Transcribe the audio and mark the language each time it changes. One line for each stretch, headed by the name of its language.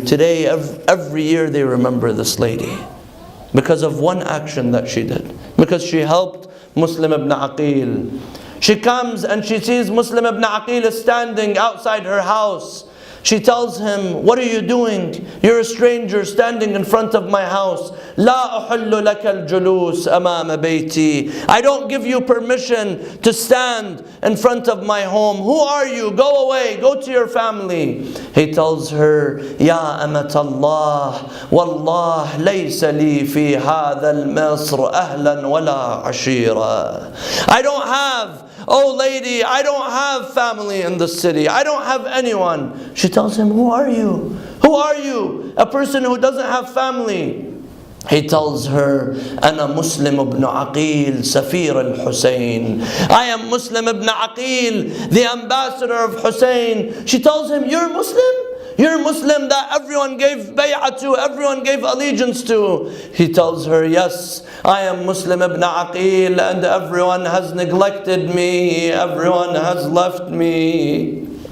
English: Today, every year they remember this lady because of one action that she did, because she helped Muslim ibn Aqil. She comes and she sees Muslim ibn Aqil standing outside her house. She tells him, "What are you doing? You're a stranger standing in front of my house.
Arabic: لا أحل لك الجلوس أمام بيتي.
English: I don't give you permission to stand in front of my home. Who are you? Go away. Go to your family." He tells her,
Arabic: "يا أمة الله والله ليس لي في هذا المصر أهلا ولا عشيرة."
English: I don't have, "Oh lady, I don't have family in the city. I don't have anyone." She tells him, "Who are you? Who are you? A person who doesn't have family." He tells her,
Arabic: "أنا مسلم ابن عقيل سفير الحسين."
English: I am Muslim ibn Aqil, the ambassador of Hussein. She tells him, "You're Muslim? You're Muslim that everyone gave bay'ah to, everyone gave allegiance to?" He tells her, "Yes, I am Muslim ibn Aqil, and everyone has neglected me, everyone has left me."